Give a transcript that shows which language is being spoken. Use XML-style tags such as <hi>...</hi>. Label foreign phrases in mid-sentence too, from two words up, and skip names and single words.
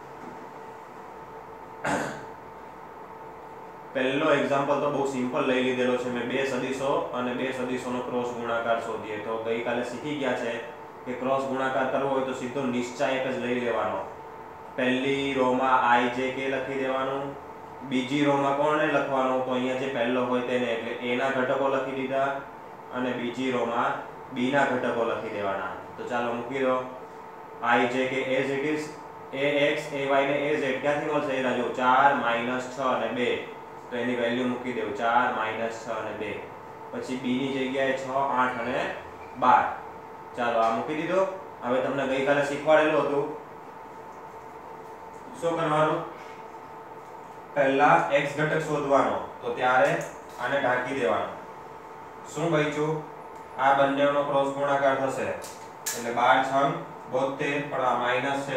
<gu>પહેલો એક્ઝામ્પલ તો બહુ સિમ્પલ લઈ લીધેલો છે મેં બે સદિશો અને બે સદિશોનો ક્રોસ ગુણાકાર શોધીએ તો ગઈકાલે શીખી ગયા છે કે ક્રોસ ગુણાકાર કરવો હોય તો સીધો નિશ્ચાયક જ લઈ લેવાનો। પહેલી રોમાં i j k લખી દેવાનું બીજી રોમાં કોને લખવાનું તો અહીંયા જે પહેલો હોય તેને એટલે a ના ઘટકો લખી દીધા અને બીજી રોમાં b ના ઘટકો લખી દેવાના। તો ચાલો મૂકી દો i j k</gu> <en>as it is</en> <gu>ax ay ને az ક્યાંથી મળશે એના જો 4 6 અને 2 તો એની વેલ્યુ મૂકી દેવું 4 6 અને 2 પછી b ની જગ્યાએ 6 8 અને 12 ચાલો આ મૂકી દીધો। હવે તમને ગઈકાલે શીખવાડેલું હતું શું કરવાનું પહેલા x ઘટક શોધવાનો તો ત્યારે આને ઢાંકી દેવાનો શું બચ્યું આ બંનેનો ક્રોસ ગુણાકાર થશે એટલે 12 6 72 પણ આ માઈનસ છે</gu>